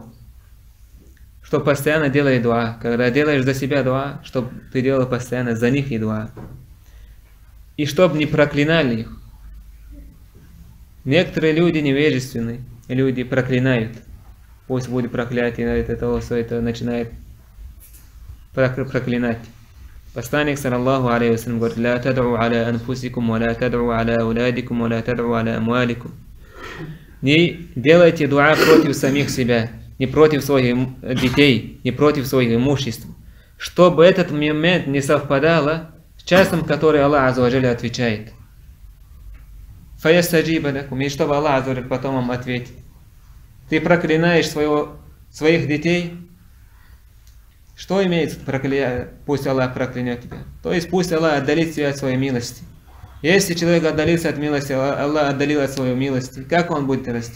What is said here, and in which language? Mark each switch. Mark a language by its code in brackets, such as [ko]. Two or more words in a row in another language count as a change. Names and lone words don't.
[ru] Чтобы постоянно делали дуа. Когда делаешь за себя дуа, чтобы ты делал постоянно за них и дуа. И чтобы не проклинали их. Некоторые люди невежественные, люди проклинают. Пусть будет проклятие, это того, что это начинает проклинать. [ar] Посланник صلى الله عليه وسلم говорит: «لا تدعوا على أنفسكم ولا تدعوا على أولادكم ولا تدعوا على أموالكم». [ru] Не делайте дуа против самих себя, не против своих детей, не против своих имуществ, чтобы этот момент не совпадало с часом, который [ar] الله عز وجل [ru] отвечает. [ar] فيستجيب لكم, [ru] и чтобы [ar] الله عز وجل [ru] потом вам ответит. Ты проклинаешь своих детей. Что имеется пусть Аллах проклянет тебя? То есть пусть Аллах отдалит тебя от своей милости. Если человек отдалился от милости, Аллах отдалил от своей милости, как он будет расти?